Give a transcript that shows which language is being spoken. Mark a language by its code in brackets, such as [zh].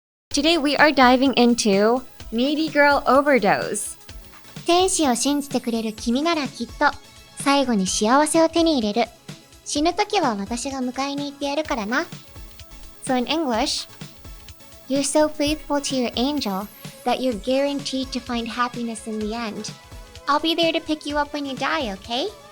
[en] Today we are diving into Needy Girl Overdose. [ja] 天使を信じてくれる君ならきっと、最後に幸せを手に入れる。死ぬ時は私が迎えに行ってやるからな。 [en] So in English, You're so faithful to your angel that you're guaranteed to find happiness in the end. I'll be there to pick you up when you die, okay?